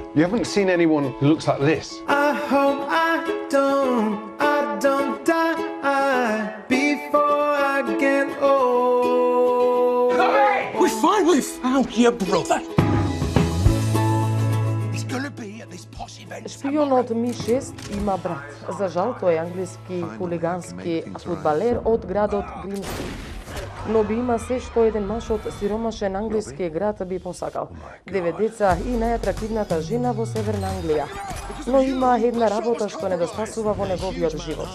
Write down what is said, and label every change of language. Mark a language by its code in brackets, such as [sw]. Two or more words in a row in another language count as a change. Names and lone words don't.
[en] You haven't seen anyone who looks like this? I hope I don't die before I get old. We finally found your brother. He's gonna be at this posh event. [mk] Шпионот Ми-6 има брат. За жал, тој е англиски хулигански фудбалер од градот Гримски. Но би има се што еден маж од сиромашен англиски град би посакал. 9 деца и најатрактивната жена во Северна Англија. Но има една работа што не доспасува во неговиот живот.